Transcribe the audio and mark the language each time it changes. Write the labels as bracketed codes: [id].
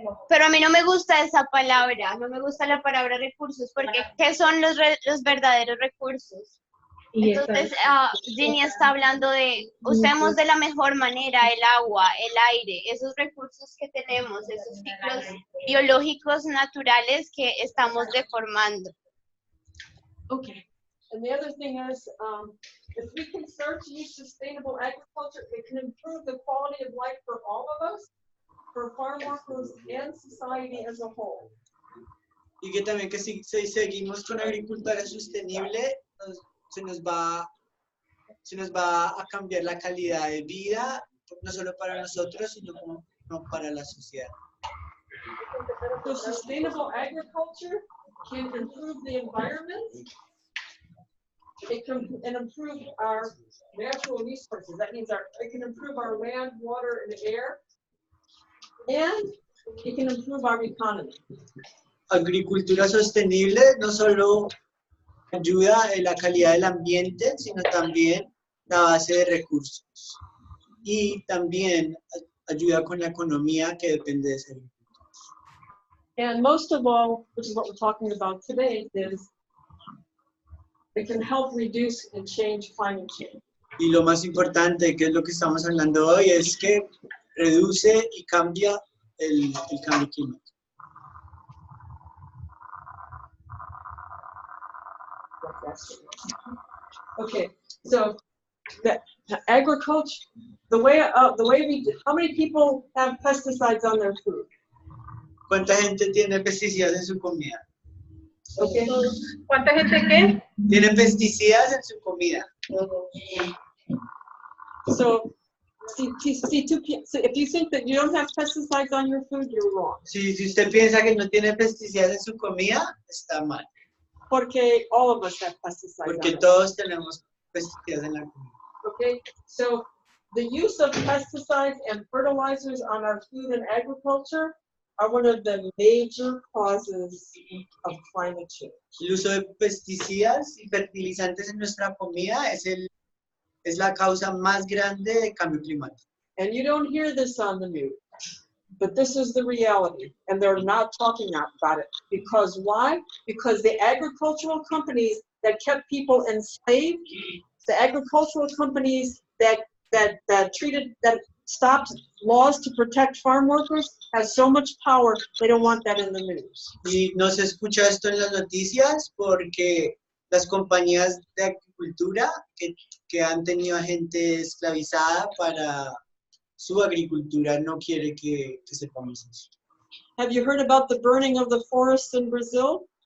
[es] Pero a mí no me gusta esa palabra, no me gusta la palabra recursos, porque ¿qué son los verdaderos recursos? Entonces, Ginny está hablando de, usemos de la mejor manera el agua, el aire, esos recursos que tenemos, esos ciclos biológicos naturales que estamos deformando. [en] Okay. And the other thing is, if we can start to use sustainable agriculture, it can improve the quality of life for all of us, for farm workers and society as a whole. [es] Y que también que si seguimos con agricultura sostenible, se nos va a cambiar la calidad de vida, no solo para nosotros, sino como para la sociedad. [en] So sustainable agriculture can improve the environment. It can improve our natural resources. That means it can improve our land, water, and air. And it can improve our economy. [es] Agricultura sostenible no solo ayuda en la calidad del ambiente, sino también la base de recursos. Y también ayuda con la economía que depende de ese agricultura. [en] And most of all, which is what we're talking about today, is it can help reduce and change climate change. [es] Y lo más importante, que es lo que estamos hablando hoy, es que reduce y cambia el cambio climático. [en] Okay, so the agriculture, the way we do, how many people have pesticides on their food? [es] ¿Cuánta gente tiene pesticidas en su comida? [en] Okay. [es] ¿Cuánta gente qué? Tiene pesticidas en su comida. [en] So, if you think that you don't have pesticides on your food, you're wrong. [es] Si usted piensa que no tiene pesticidas en su comida, está mal. Porque [en] all of us have pesticides. [es] Porque todos tenemos pesticidas en la comida. [en] Okay, so the use of pesticides and fertilizers on our food and agriculture are one of the major causes of climate change. [es] El uso de pesticidas y fertilizantes en nuestra comida es la causa más grande de cambio climático. [en] And you don't hear this on the news, but this is the reality, and they're not talking about it. Because why? Because the agricultural companies that kept people enslaved, the agricultural companies that stopped laws to protect farm workers has so much power, they don't want that in the news. [es] Y no se escucha esto en las noticias porque las compañías de agricultura que han tenido a gente esclavizada para su agricultura no quiere que sepamos eso. [en] Have you heard about the burning of the forests in Brazil?